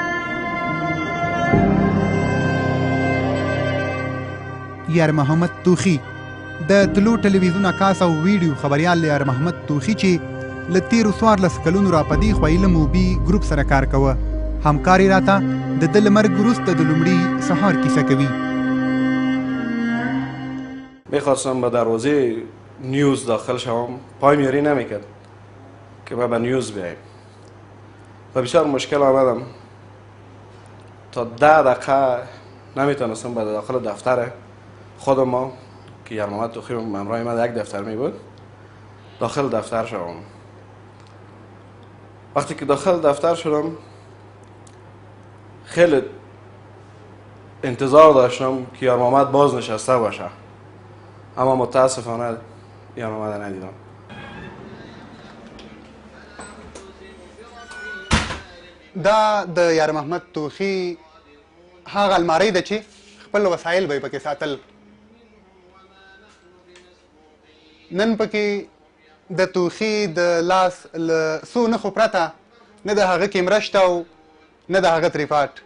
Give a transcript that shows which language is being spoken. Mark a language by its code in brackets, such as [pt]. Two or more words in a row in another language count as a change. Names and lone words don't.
[ps] یار محمد توخي د طلوع ټلویزیون عکاس او ویډیو خبریال یار محمد توخي چې له تېرو 14 کلونو را په دې خوا علم موبي ګروپ سره کار کوه. همکار یې راته د ده له مرګ وروسته د لومړي سهار کیسه کوي. [fa] میخواستم به دروازه نیوز داخل شوم، پایم یاری نمیکرد که ما به نیوز بیاییم و بسیار مشکل آمدم. تا 10 دقیقه نمیتونستم به داخل دفتر خود ما که یار محمد توخی همراه ما 1 دفتر می بود داخل دفتر شدم. وقتی که داخل دفتر شدم خیلی انتظار داشتم که یار محمد باز نشسته باشه، اما متاسفانه یار محمد ندیدم. [ps] دا د یار محمد توخي هغه المارۍ ده چې خپل وسایل به یې پکې ساتل. نن پکې د توخي د لاس له څو نښو پرته نه د هغه کیمره شته او نه د هغه تریپاټ.